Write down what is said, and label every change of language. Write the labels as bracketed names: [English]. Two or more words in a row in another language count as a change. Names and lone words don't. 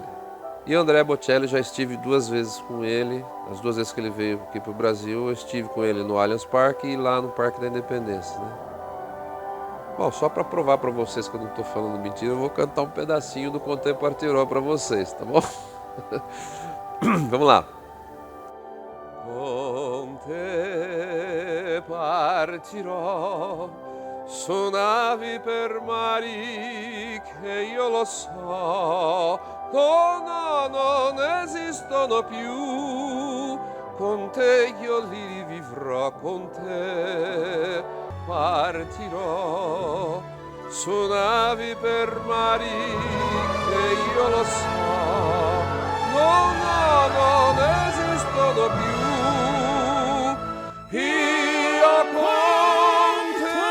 [Portuguese] E o Andrea Bocelli já estive 2 vezes com ele, as 2 vezes que ele veio aqui para o Brasil, eu estive com ele no Allianz Parque e lá no Parque da Independência, né? Bom, só para provar para vocês que eu não estou falando mentira, eu vou cantar um pedacinho do Conte Partirò para vocês, tá bom? Vamos lá. [Italian] Conte partirò su navi per mari che io lo so, no, non esistono più, con te io li rivivrò, con te partirò su navi per mari che io lo so, no, non esistono più, io con te.